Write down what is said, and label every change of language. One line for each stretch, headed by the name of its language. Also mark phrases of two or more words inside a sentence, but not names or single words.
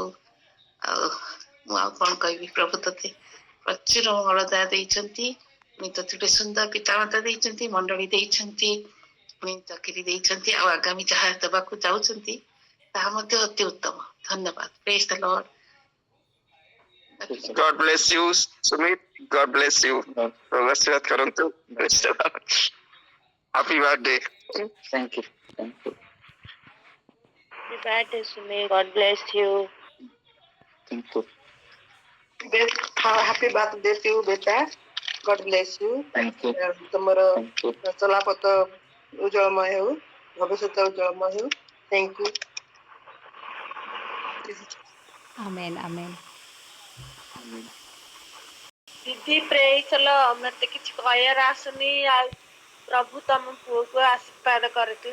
Odia: ଆଉ ମୁଁ ଆଉ କଣ କହିବି, ପ୍ରଭୁ ତତେ ପ୍ରଚୁର ମଙ୍ଗଳଦାୟ ଦେଇଛନ୍ତି। ପୁଣି ତତେ ଗୋଟେ ସୁନ୍ଦର ପିତାମାତା ଦେଇଛନ୍ତି, ମଣ୍ଡଳୀ ଦେଇଛନ୍ତି, ପୁଣି ଚାକିରି ଦେଇଛନ୍ତି, ଆଉ ଆଗାମୀ ଯାହା ଦେବାକୁ ଯାଉଛନ୍ତି ତାହା ମଧ୍ୟ ଅତି ଉତ୍ତମ।
English: ଧନ୍ୟବାଦ। praise the Lord. God bless you, Sumit. God bless you.
Odia: ପ୍ରଭୁ ଆଶୀର୍ବାଦ କରନ୍ତୁ।
English: Happy birthday. Thank you. Happy birthday Sumit, God bless you। Thank you. happy birthday to ବେଟା, God bless you. Thank you.
Odia: ତୁମର
English: Thank you.
Odia: ଚଲାପଥ ଉଜ୍ଜଳମୟ ହେଉ, ଭବିଷ୍ୟତ ଉଜ୍ଜଳମୟ ହେଉ।
English: thank you.
Odia: ଆମେନ୍ ଆମେନ୍।
English: ଦିଦି praise the Lord.
Odia: ମତେ କିଛି କହିବାର ଆସୁନି, ଆଉ ପ୍ରଭୁ ତମ ପୁଅକୁ ଆଶୀର୍ବାଦ କରନ୍ତୁ।